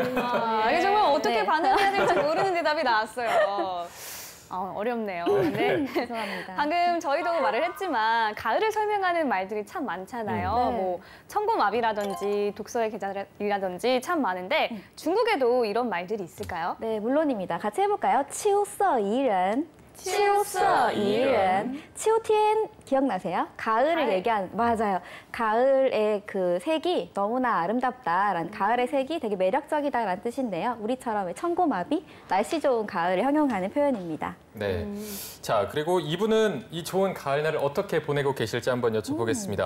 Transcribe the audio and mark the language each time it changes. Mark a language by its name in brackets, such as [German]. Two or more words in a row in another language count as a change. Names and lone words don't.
[Korean] 이게 정말 어떻게 반응해야 될지 모르는 대답이 나왔어요. 어렵네요. 네. 죄송합니다. 방금 저희도 말을 했지만 가을을 설명하는 말들이 참 많잖아요. 네. 뭐 천고마비라든지 독서의 계절이라든지 참 많은데 중국에도 이런 말들이 있을까요? 네, 물론입니다. 같이 해볼까요? [Chinese] 秋色宜人. 秋色宜人. 秋天 기억나세요? [Korean] 가을을 얘기하는, 맞아요. 가을의 그 색이 너무나 아름답다라는, 가을의 색이 되게 매력적이다라는 뜻인데요. 우리처럼 천고마비, 날씨 좋은 가을을 형용하는 표현입니다. 네. 자, 그리고 이분은 이 좋은 가을날을 어떻게 보내고 계실지 한번 여쭤보겠습니다.